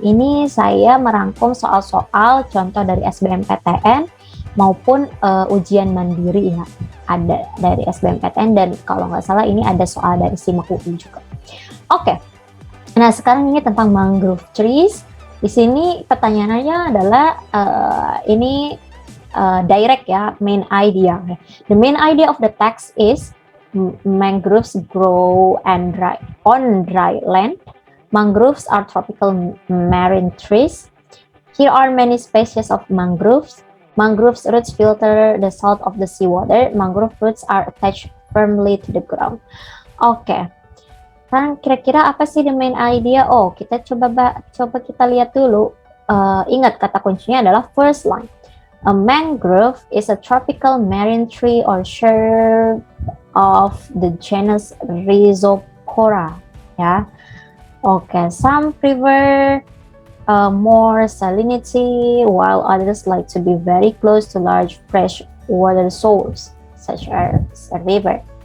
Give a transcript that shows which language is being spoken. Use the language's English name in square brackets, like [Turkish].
[Indonesian] Ini saya merangkum soal-soal contoh dari SBMPTN maupun ujian mandiri ya. Ada dari SBMPTN dan kalau nggak salah ini ada soal dari SIMAK UI juga. Oke, nah sekarang ini tentang mangrove trees. Di sini pertanyaannya adalah ini direct ya, main idea. [English] The main idea of the text is mangroves grow on dry land. Mangroves are tropical marine trees. Here are many species of mangroves. Mangroves roots filter the salt of the seawater. Mangrove roots are attached firmly to the ground. Oke. [Indonesian] Kan kira-kira apa sih [English] the main idea? [Indonesian] Oh, kita coba kita lihat dulu. Ingat kata kuncinya adalah first line. [English] A mangrove is a tropical marine tree or shrub of the genus Rhizopora. Ya, oke. Some prefer more salinity, while others like to be very close to large fresh water source, such as a river.